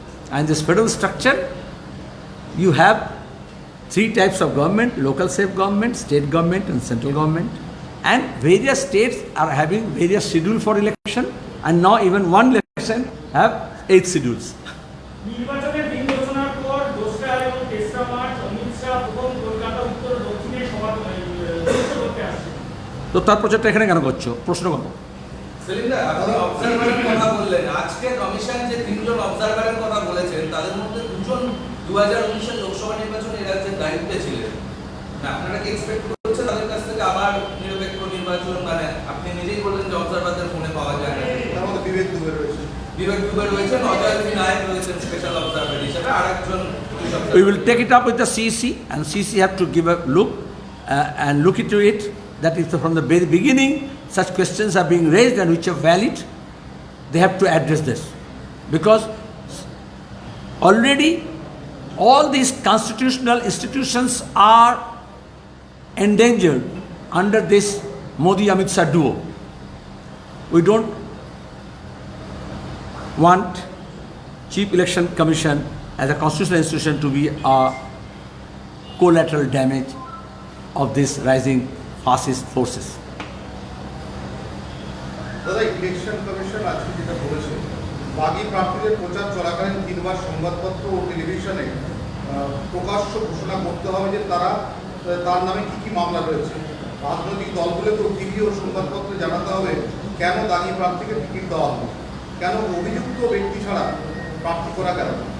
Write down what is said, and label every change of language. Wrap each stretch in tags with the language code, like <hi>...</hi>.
<en>And this federal structure, you have 3 types of government: local self-government, state government and central government. And various states are having various schedules for election, and now even one election have 8 schedules.</en> <bn>নির্বাচনের দিন ঘোষণার পর 2রা এবং 3রা March Amit Shah প্রথম কলকাতা উত্তর দক্ষিণে সভা করতে আসছে। তো তার প্রচারটা এখানে কেন করছো? প্রশ্ন করো। সেলিমদা, আপনি অবজারভারের কথা বললেন। আজকে কমিশন যে 3 জন অবজারভারের কথা বলেছেন, তাদের মধ্যে 2 জন 2019 এর লোকসভা নির্বাচনে এই রাজ্যের দায়িত্বে ছিলেন। আপনারা কি এক্সপেক্ট করছেন তাদের কাছ থেকে আবার নিরপেক্ষ নির্বাচন? মানে আপনি নিজেই বললেন যে অবজারভারদের ফোনে পাওয়া যায় না। তার মধ্যে বিবেক দুবে রয়েছে, অজয় নায়ক রয়েছেন স্পেশাল অবজারভার হিসেবে, আরেকজন।</bn> <en>We will take it up with the CEC, and CEC have to give a look and look into it. That is from the very beginning such questions are being raised and which are valid, they have to address this. Because already all these constitutional institutions are endangered under this Modi-Amit Shah duo. We don't want Chief Election Commission as a constitutional institution to be a collateral damage of this rising fascist forces.</en> <bn>দাদা, election commission আজকে যেটা বলেছে, বাগী প্রার্থীদের প্রচার চলাকালীন 3 বার সংবাদপত্র ও টেলিভিশনে প্রকাশ্য ঘোষণা করতে হবে যে তার নামে কি কি মামলা রয়েছে। রাজনৈতিক দলগুলোকেও টিভি ও সংবাদপত্রে জানাতে হবে কেন দাগি প্রার্থীকে টিকিট দেওয়া হবে, কেন অভিযুক্ত ব্যক্তি ছাড়া প্রার্থী করা কেন?</bn>